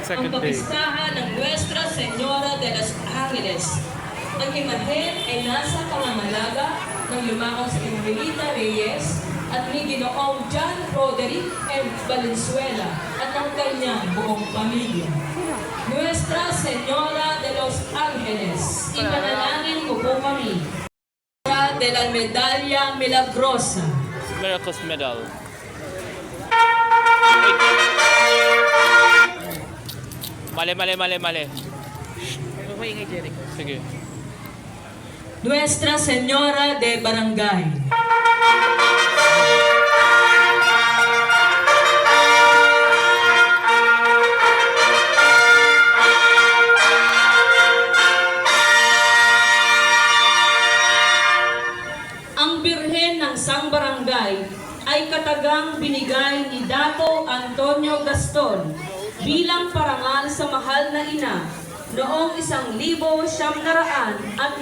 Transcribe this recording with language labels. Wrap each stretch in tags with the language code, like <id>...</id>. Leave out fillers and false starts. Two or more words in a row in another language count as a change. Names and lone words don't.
<en>Second day.</en> <tl>kapistahan ng Nuestra Señora de los Ángeles. Ang imahen ay nasa pangangalaga ng lumakong si Emelita Reyes at ni Ginoong John Roderick M. Valenzuela at ang kanyang buong pamilya. Nuestra Señora de los Ángeles, ipanalangin mo po kami. De la Medalla Milagrosa. Miracles Medal. Mali. Sige. Nuestra Señora de Barangay. Ang Birhen ng Sang Barangay ay katagang binigay ni Dato Antonio Gaston bilang parangal sa mahal na ina noong 1954.</tl>